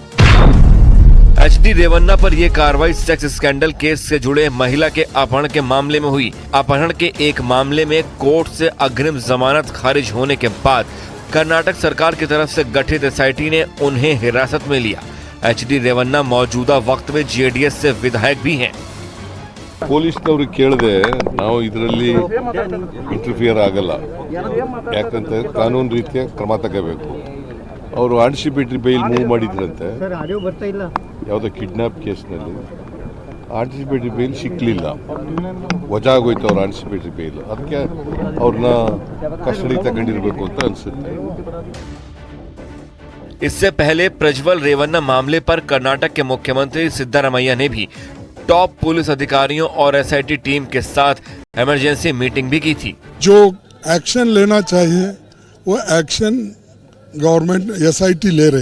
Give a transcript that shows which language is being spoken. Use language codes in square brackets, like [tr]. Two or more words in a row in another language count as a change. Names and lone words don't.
[hi] HD रेवन्ना पर यह कार्रवाई [en] sex scandal case [hi] से जुड़े महिला के अपहरण के मामले में हुई। अपहरण के एक मामले में कोर्ट से अग्रिम जमानत खारिज होने के बाद कर्नाटक सरकार की तरफ से गठित SIT ने उन्हें हिरासत में लिया। HD रेवन्ना मौजूदा वक्त में JDS से विधायक भी हैं। [kn] ಪೊಲೀಸ್ನವ್ರಿಗೆ ಕೇಳದೆ ನಾವು ಇದರಲ್ಲಿ ಇಂಟರ್ಫಿಯರ್ ಆಗಲ್ಲ, ಯಾಕಂತ ಕಾನೂನು ರೀತಿಯ ಕ್ರಮ ತಗೋಬೇಕು. ಅವರು [en] anticipatory bail move [kn] ಮಾಡಿದ್ರಂತೆ ಯಾವುದೋ ಕಿಡ್ನಾಪ್ ಕೇಸ್ನಲ್ಲಿ. [en] anticipatory bail [kn] ಸಿಕ್ಕಲಿಲ್ಲ, ವಜಾ ಆಗೋಯ್ತು ಅವ್ರ [en] anticipatory bail. [kn] ಅದಕ್ಕೆ ಅವ್ರನ್ನ ಕಸ್ಟಡಿ ತಗೊಂಡಿರ್ಬೇಕು ಅಂತ ಅನ್ಸುತ್ತೆ. [hi] इससे पहले प्रज्वल रेवन्ना मामले पर कर्नाटक के मुख्यमंत्री सिद्धारमैया ने भी टॉप पुलिस अधिकारियों और SIT टीम के साथ [en] emergency meeting [hi] भी की थी। जो एक्शन लेना चाहिए वो [en] action government [hi] SIT ले रही।